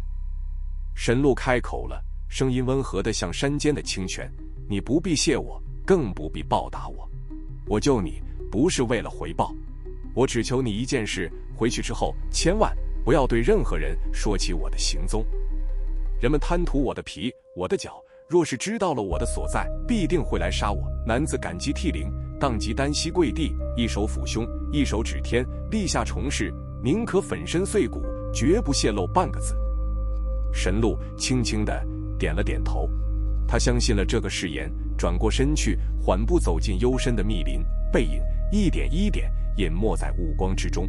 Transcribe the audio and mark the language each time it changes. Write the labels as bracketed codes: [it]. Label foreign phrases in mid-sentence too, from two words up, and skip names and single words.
[zh] 神鹿開口了，聲音溫和得像山間的清泉：“你不必謝我，更不必報答我。我救你不是為了回報，我只求你一件事，回去之後千萬不要對任何人說起我的行蹤。人們貪圖我的皮，我的腳，若是知道了我的所在，必定會來殺我。” 男子感激涕零，當即單膝跪地，一手撫胸，一手指天，立下重誓，寧可粉身碎骨，絕不洩露半個字。神鹿輕輕地點了點頭，他相信了這個誓言，轉過身去，緩步走進幽深的密林，背影一點一點隱沒在霧光之中。